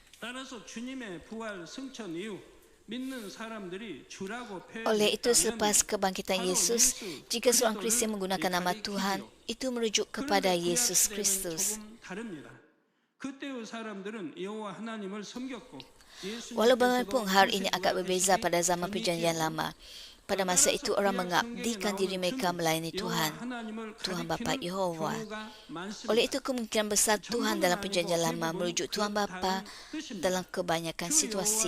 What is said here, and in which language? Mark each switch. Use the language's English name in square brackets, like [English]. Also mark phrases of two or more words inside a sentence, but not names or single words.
[Korean] 따라서 주님의 부활 승천 이후 믿는 사람들이 주라고 [Malay] Oleh itu, [Korean] 표현했다면 [Malay] selepas kebangkitan Yesus, jika seorang Kristian menggunakan nama Tuhan, itu merujuk kepada Yesus Kristus. [Korean] 조금 다릅니다. 그때의 사람들은 여호와 하나님을 섬겼고 [Malay] Walau bagaimanapun hal ini agak berbeza pada zaman Perjanjian Lama. Pada masa itu orang mengabdikan diri mereka melayani Tuhan, Tuhan Bapa Yehova. Oleh itu kemungkinan besar Tuhan dalam Perjanjian Lama merujuk Tuhan Bapa dalam kebanyakan situasi.